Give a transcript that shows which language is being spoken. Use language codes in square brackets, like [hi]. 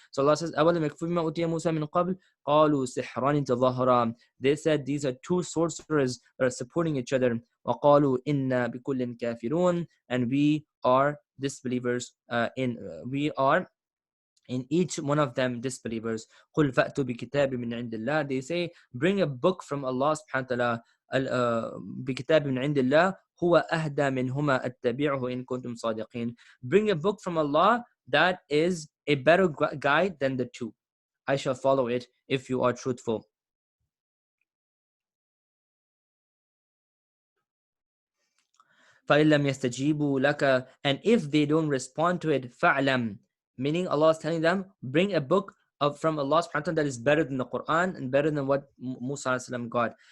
[en] So Allah says, [ar] أَوَلَمْ يَكْفُرُوا بِمَا أُوتِيَ مُوسَى مِنْ قَبْلِ قَالُوا سِحْرَانِ تَظَاهَرَا, [en] they said these are two sorcerers that are supporting each other. [ar] وَقَالُوا إِنَّا بِكُلٍّ كَافِرُونَ, [en] and we are disbelievers we are in each one of them disbelievers. [ar] قُلْ فَأْتُوا بِكِتَابٍ مِّنْ عِنْدِ اللَّهِ, [en] they say, bring a book from Allah subhanahu wa ta'ala, [ar] بِكِتَابٍ مِّنْ عِنْدِ اللَّهِ هُوَ أَهْدَى مِنْهُمَا أَتَّبِعْهُ إِن كُنْتُمْ صَادِقِينَ. [en] Bring a book from Allah that is a better guide than the two. I shall follow it if you are truthful. [ar] فَإِن لَّمْ يَسْتَجِيبُوا لَكَ, [en] and if they don't respond to it, فَعْلَمْ, meaning Allah is telling them, bring a book from Allah subhanahu wa ta'ala that is better than the Quran and better than what Musa got.